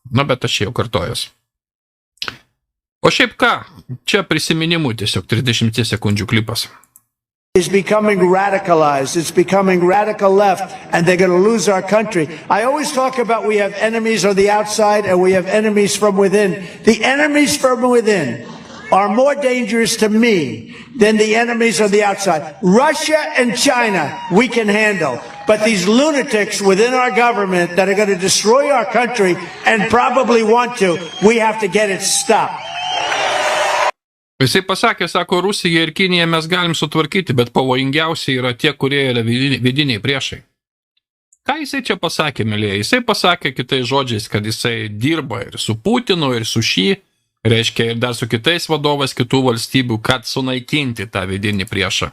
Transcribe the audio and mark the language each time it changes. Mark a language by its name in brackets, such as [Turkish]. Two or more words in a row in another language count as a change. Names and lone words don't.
[Lithuanian] Na, bet aš jau kartojus. O šiaip ką, čia prisiminimų tiesiog 30 sekundžių klipas. [English] Is becoming radicalized. It's becoming radical left, and they're going to lose our country. I always talk about we have enemies on the outside and we have enemies from within. The enemies from within are more dangerous to me than the enemies on the outside. Russia and China, we can handle. But these lunatics within our government that are going to destroy our country and probably want to, we have to get it stopped. [Lithuanian] Jisai pasakė, sako, Rusija ir Kinija mes galim sutvarkyti, bet pavojingiausiai yra tie, kurie yra vidiniai priešai. Ką jisai čia pasakė, mėlyje? Jisai pasakė kitais žodžiais, kad jisai dirba ir su Putinu, ir su Šį, reiškia ir dar su kitais vadovais kitų valstybių, kad sunaikinti tą vidinį priešą.